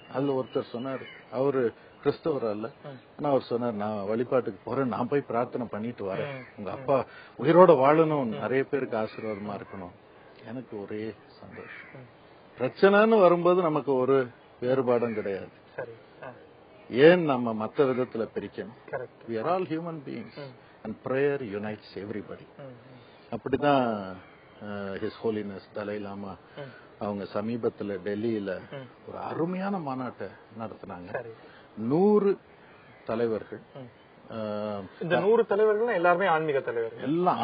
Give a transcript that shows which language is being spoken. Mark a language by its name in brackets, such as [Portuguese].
[Tamil] அதுல ஒருத்தர் சொன்னாரு, அவரு கிறிஸ்தவர் அல்ல, ஆனா அவர் சொன்னார், நான் வழிபாட்டுக்கு போறேன், நான் போய் பிரார்த்தனை பண்ணிட்டு வரேன், உங்க அப்பா உயிரோட வாழணும், நிறைய பேருக்கு ஆசீர்வாதமா இருக்கணும். எனக்கு ஒரே சந்தோஷம். பிரச்சனைன்னு வரும்போது நமக்கு ஒரு வேறுபாடும் கிடையாது. ஏன் நம்ம மத்த விதத்துல பிரிக்கணும்? [English] We are all human beings and prayer unites everybody. [Tamil] அப்படிதான் His Holiness தலை லாமா அவங்க சமீபத்துல டெல்லியில ஒரு அருமையான மாநாட்டை நடத்தினாங்க. 100 தலைவர்கள். இந்த 100 தலைவர்கள் எல்லாருமே ஆன்மீக தலைவர்கள், எல்லாம்